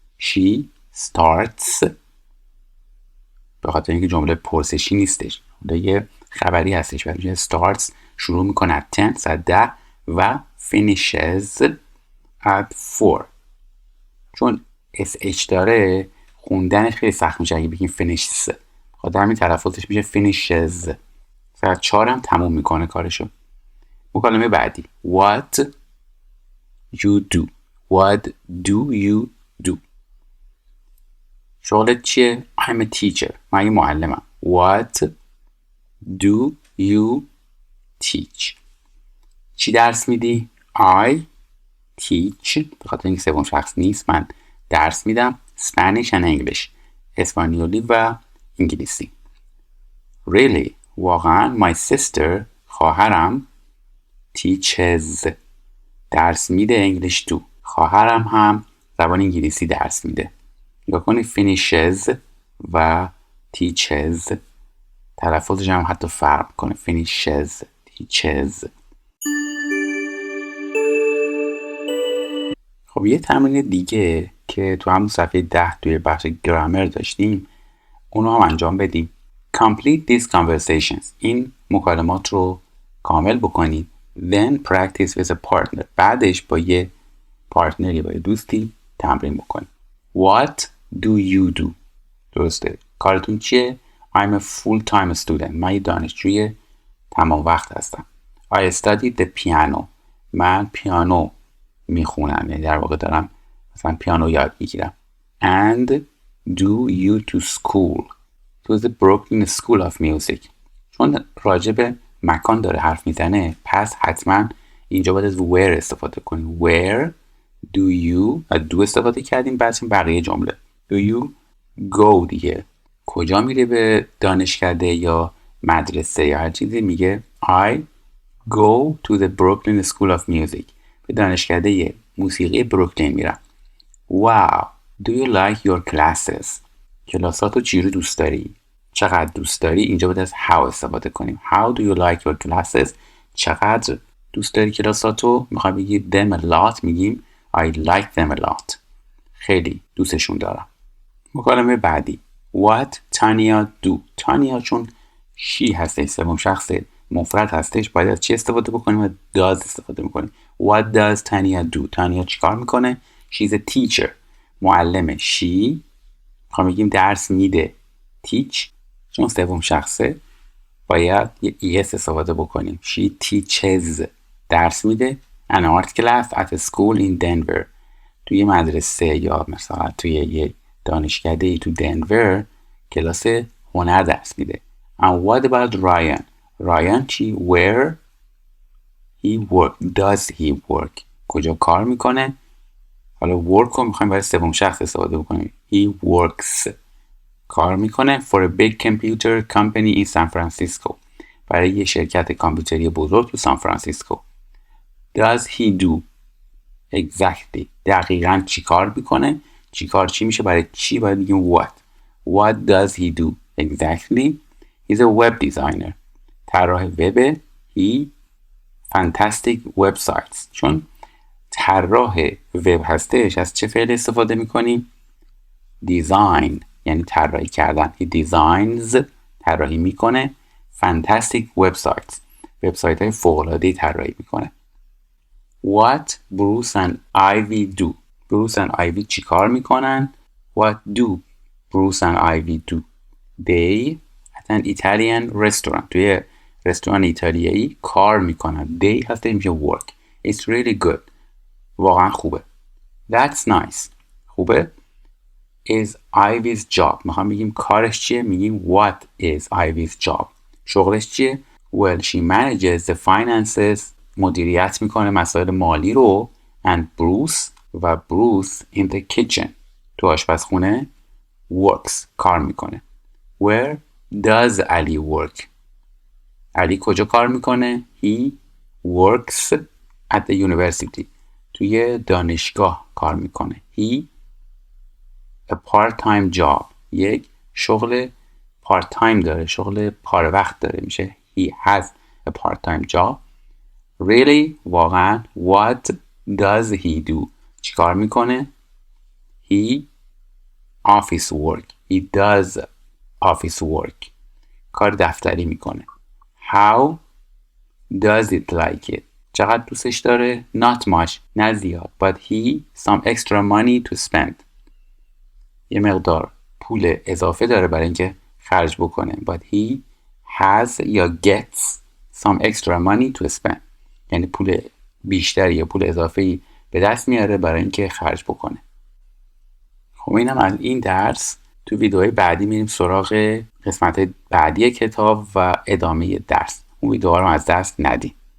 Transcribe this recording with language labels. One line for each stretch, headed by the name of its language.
English: She starts
Persian: به خاطر اینکه جمله پرسشی نیستش یه خبری هستش و میشه starts شروع میکنه at 10 ساعت 10 و
English: finishes at 4.
Persian: چون sh داره خوندنش خیلی سخت میشه اگه بگیم finishes خاطر همین تلفظش میشه finishes ساعت 4 هم تموم میکنه کارشو. مکالمه بعدی
English: What you do What do you do
Persian: شغلت چیه؟
English: I'm a teacher
Persian: من یه معلمم.
English: What do you teach
Persian: چی درس میدی؟ I teach به خاطر اینکه سوم شخص نیست من درس میدم
English: Spanish and English
Persian: اسپانیولی و انگلیسی. Really واقعا
English: my sister
Persian: خواهرم teaches درس میده
English: English too
Persian: خواهرم هم زبان انگلیسی درس میده. نگاه کنید finishes و teaches تلفظش هم حتی فرق کنه finishes teaches. خب یه تمرین دیگه که تو همون صفحه 10 توی بخش گرامر داشتیم اونو هم انجام بدیم.
English: Complete these conversations.
Persian: این مکالمات رو کامل بکنید.
English: Then practice with a partner.
Persian: بعدش با یه پارتنری، با یه دوستی تمرین بکنید.
English: What do you do؟ درسته.
Persian: کارتون چیه؟
English: I'm a full-time student.
Persian: من یه دانشجوی تمام وقت هستم.
English: I study the piano.
Persian: من پیانو میخونم، یعنی در واقع دارم مثلا پیانو یاد میگیرم.
English: And do you to school. To the Brooklyn School of Music.
Persian: چون راجع به مکان داره حرف میزنه، پس حتما اینجا باید از where استفاده کنیم.
English: Where do you do
Persian: استفاده کردیم، بعد بقیه جمله.
English: Do you go دیگه.
Persian: کجا میره به دانشکده یا مدرسه یا هر چیزی، میگه
English: I go to the Brooklyn School of Music.
Persian: به دانشکده موسیقی بروکلین میرم.
English: Wow. Do you like your classes?
Persian: کلاساتو چجوری دوست داری؟ چقدر دوست داری؟ اینجا باید از how استفاده کنیم.
English: How do you like your classes?
Persian: چقدر دوست داری کلاساتو؟
English: میخوام بگیم them a lot، میگیم I like them a lot.
Persian: خیلی دوستشون دارم. مکالمه بعدی.
English: What Tanya do.
Persian: تانیا چون she هستش، سوم شخص مفرد هستش، باید از چی استفاده بکنیم؟ و does استفاده میکنیم.
English: What does Tanya do؟
Persian: تانیا چیکار میکنه؟
English: She's a teacher.
Persian: معلمه. she میخوام بگیم درس میده. teach چون سوم شخصه باید یه es استفاده بکنیم.
English: she teaches
Persian: درس میده.
English: an art class at a school in Denver.
Persian: توی مدرسه یا مثلا توی یه دانشکده تو دنور کلاس هنر درس میده.
English: and what about Ryan؟ Ryan چی؟ where he work. does he work؟
Persian: کجا کار میکنه؟ حالا work رو میخوایم برای سوم شخص استفاده بکنیم.
English: he works
Persian: کار میکنه
English: for a big computer company in San Francisco.
Persian: برای یه شرکت کامپیوتری بزرگ تو سان فرانسیسکو.
English: does he do exactly
Persian: دقیقاً چی کار میکنه؟ چی کار چی میشه؟ برای چی باید بگیم
English: what does he do exactly. he's a web designer.
Persian: طراح وب.
English: he fantastic websites.
Persian: چون طراح وب هستش، از چه فعل استفاده میکنیم؟ design یعنی طراحی کردن.
English: he designs
Persian: طراحی میکنه
English: fantastic websites.
Persian: وبسایت های فوق‌العاده‌ای طراحی میکنه.
English: what Bruce and Ivy do. Bruce and Ivy
Persian: چی کار میکنن؟
English: what do Bruce and Ivy do. they at an Italian restaurant.
Persian: توی رستوران ایتالیایی کار میکنن. they هسته میشه work.
English: it's really good.
Persian: واقعا خوبه.
English: that's nice. خوبه. is Ivy's job.
Persian: میخوام بگیم کارش چیه؟ میگیم what is Ivy's job. شغلش چیه؟
English: well she manages the finances.
Persian: مدیریت میکنه مسائل مالی رو.
English: and Bruce و Bruce in the kitchen.
Persian: تو آشپزخونه works کار میکنه.
English: where does Ali work؟
Persian: علی کجا کار میکنه؟
English: he works at the university.
Persian: توی دانشگاه کار میکنه.
English: he a part-time job.
Persian: یک شغل part time داره، شغل پاره وقت داره، میشه
English: he has a part-time job. really واقعا what does he do؟
Persian: چی کار میکنه؟
English: he office work. he does office work.
Persian: کار دفتری میکنه.
English: how does it like it؟
Persian: چقدر دوستش داره؟
English: not much
Persian: نه زیاد.
English: but he some extra money to spend.
Persian: یه مقدار پول اضافه داره برای اینکه خرج بکنه.
English: but he has یا gets some extra money to spend.
Persian: یعنی پول بیشتری یا پول اضافه‌ای به دست میاره برای اینکه خرج بکنه. خب اینم از این درس. تو ویدیوهای بعدی میریم سراغ قسمت بعدی کتاب و ادامه درس. اون ویدیوها رو از دست ندید.